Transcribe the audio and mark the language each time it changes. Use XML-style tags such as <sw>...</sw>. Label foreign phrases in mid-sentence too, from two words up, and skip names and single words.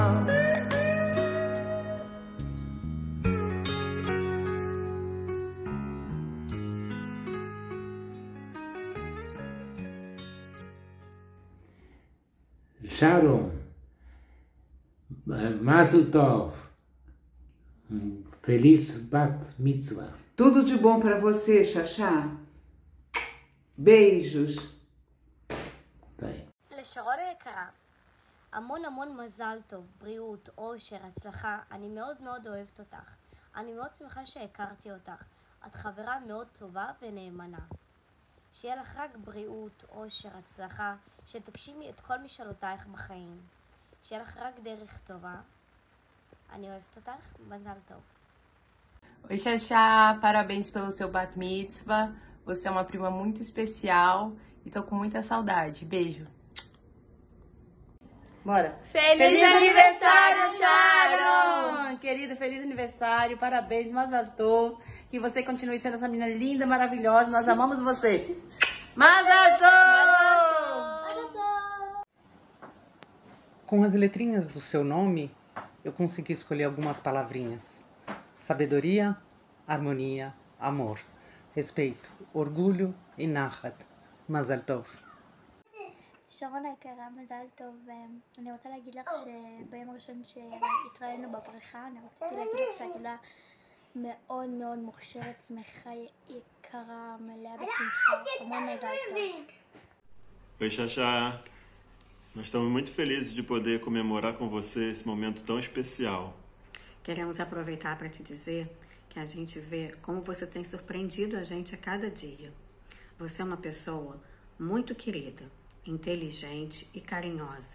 <he>Sharon, Mazel Tov,</he> <pt>feliz</pt> <he>בת מצווה.</he> <pt>Tudo de bom para você, Xaxá. Beijos.</pt> <he>לשרון היקרה, המון מזל טוב, בריאות, אושר, הצלחה. אני מאוד מאוד אוהבת אותך. אני מאוד שמחה שהכרתי אותך. את חברה מאוד טובה ונאמנה. שיהיה לך רק בריאות, אושר, הצלחה, שתגשימי את כל משאלותייך בחיים. שיהיה לך רק דרך טובה. אני אוהבת אותך, מזל טוב.</he> <pt>Oi, Xaxá, parabéns pelo seu</pt> <he>בת מצווה.</he> <pt>Você é uma prima muito especial e tô com muita saudade. Beijo. Bora. Feliz aniversário, Sharon! Querida, feliz aniversário, parabéns,</pt> <he>מזל טוב.</he> <pt>Que você continue sendo essa menina linda, maravilhosa. Nós amamos você.</pt> <he>מזל טוב!</he> <pt>Com as letrinhas do seu nome, eu consegui escolher algumas palavrinhas. Sabedoria, harmonia, amor, respeito, orgulho e nachat.</pt> <he>מזל טוב. שרון היקרה, מזל טוב. אני רוצה להגיד לך שביום הראשון שהתראינו בבריכה, אני רציתי להגיד לך שאת ילדה מאוד מאוד מוכשרת, שמחה, יקרה, מלאה בשמחה. המון מזל טוב.</he> <pt>Oi, Xaxá. Nós estamos muito felizes de poder comemorar com você esse momento tão especial. Queremos aproveitar para te dizer que a gente vê como você tem surpreendido a gente a cada dia. Você é uma pessoa muito querida, inteligente e carinhosa.</pt>